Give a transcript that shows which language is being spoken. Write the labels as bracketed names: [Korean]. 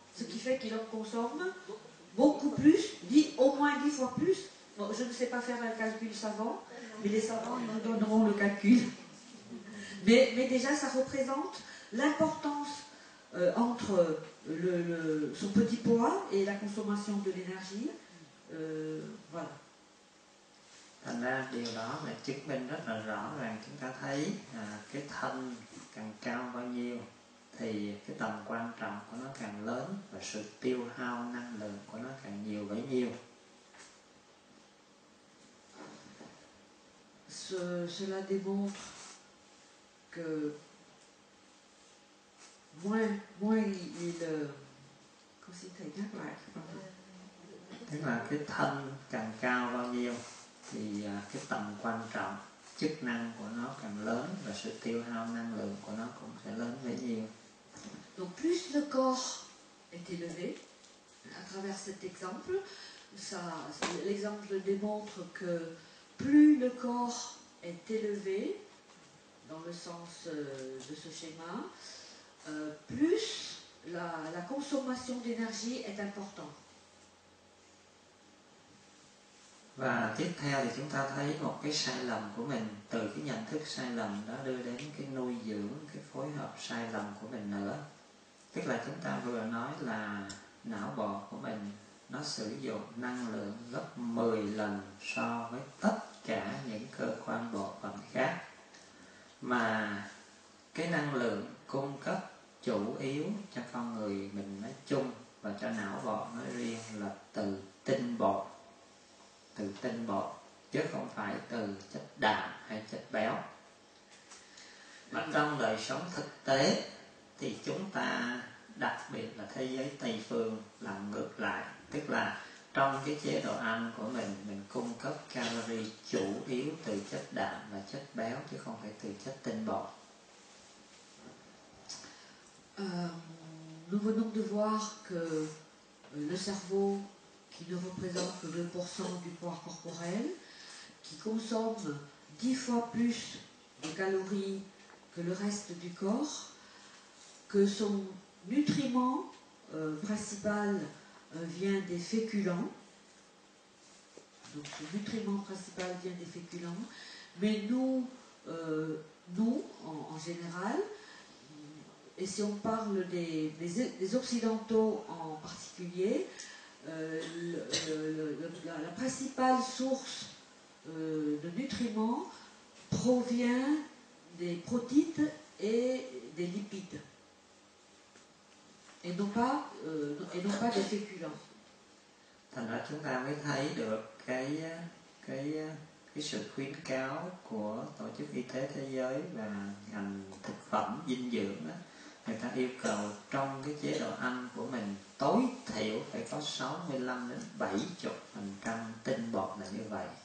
[French] Ce qui fait qu'il en consomme beaucoup plus, au moins 10 fois plus. Bon, je ne sais pas faire un calcul savant, mais les savants nous donneront le calcul. Mais déjà, ça représente l'importance entre son petit poids et la consommation de l'énergie. Voilà. [Vietnamese] Thành ra điều đó là chứng minh rất là rõ ràng, chúng ta thấy cái thân càng cao bao nhiêu thì cái tầm quan trọng của nó càng lớn và sự tiêu hao năng lượng của nó càng nhiều bấy nhiêu. [French] Cela démontre que moins il [Vietnamese] có xin thầy nhắc lại. Tức là cái thân càng cao bao nhiêu thì cái tầm quan trọng, chức năng của nó càng lớn và sự tiêu hao năng lượng của nó cũng sẽ lớn bấy nhiêu. [French] Donc plus le corps est élevé, à travers cet exemple, l'exemple démontre que plus le corps est élevé, dans le sens de ce schéma, plus la consommation d'énergie est importante. [Vietnamese] Và tiếp theo thì chúng ta thấy một cái sai lầm của mình, từ cái nhận thức sai lầm đó đưa đến cái nuôi dưỡng, cái phối hợp sai lầm của mình nữa. Tức là chúng ta vừa nói là não bộ của mình nó sử dụng năng lượng gấp 10 lần so với tất cả những cơ quan bộ phận khác. Mà cái năng lượng cung cấp chủ yếu cho con người mình nói chung và cho não bộ nói riêng là từ tinh bột. Từ tinh bột, chứ không phải từ chất đạm hay chất béo. Mà trong đời sống thực tế thì chúng ta, đặc biệt là thế giới Tây phương, làm ngược lại. Tức là trong cái chế độ ăn của mình cung cấp calorie chủ yếu từ chất đạm và chất béo, chứ không phải từ chất tinh bột. [French] Nous venons de voir que le cerveau, qui ne représente que 2% du poids corporel, qui consomme 10 fois plus de calories que le reste du corps, que son nutriment principal vient des féculents. Donc son nutriment principal vient des féculents, mais nous en général, et si on parle des occidentaux en particulier, la principale source de nutriments provient des protéines et des lipides. et non pas des féculents. [Vietnamese] Thành ra chúng ta mới thấy được cái sự khuyến cáo của Tổ chức Y tế Thế giới và ngành thực phẩm dinh dưỡng đó. Người ta yêu cầu trong cái chế độ ăn của mình tối thiểu phải có 65 đến 70% tinh bột là như vậy.